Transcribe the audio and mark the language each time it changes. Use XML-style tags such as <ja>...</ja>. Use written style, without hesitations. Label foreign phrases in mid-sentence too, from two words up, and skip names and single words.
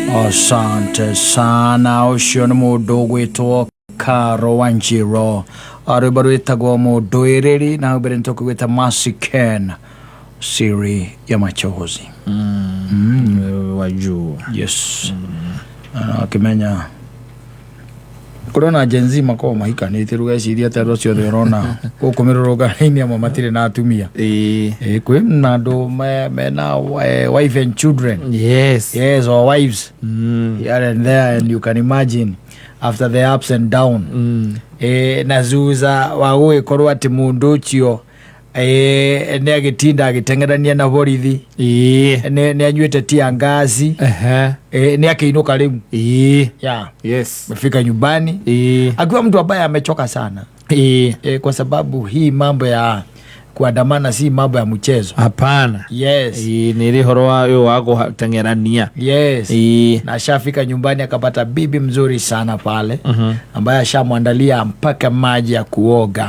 <ki>Asante sana ucio nĩ mũndũ gwĩtwo Karo Wanjiro arũba rwĩtagwo mũndũĩrĩri na mbere nĩtũkũgwĩta Mercy Ken siri ya machozi wajuu yes akimenya Corona genzi mako mahikanĩte rugeciria tero ciothe urona gũkũmĩrũrũnga-inĩ amwe matirĩ na atumia kwĩ na andũ mena</ki> <en>wife and children yes or wives here and there, and you can imagine after the ups and down</en> <ki>na zuza wa gũgĩkorwo atĩ mũndũ ũcio nĩ agĩtinda agĩteng'erania na borithi nĩ anyuĩte tia ngazi nĩ akĩinũka rĩu</ki> <en>yes</en> <sw>mefika nyumbani akiwa mtu ambaye amechoka sana kwa sababu hii mambo ya kuandamana si mambo ya mchezo. Hapana.</sw> <en>Yes.</en> <ki>Ni horo wa kuteng'erania.</ki> <en>Yes.</en> <sw>Na shafika nyumbani akapata bibi mzuri sana pale ambaye ashamwandalia mpaka maji ya kuoga.</sw>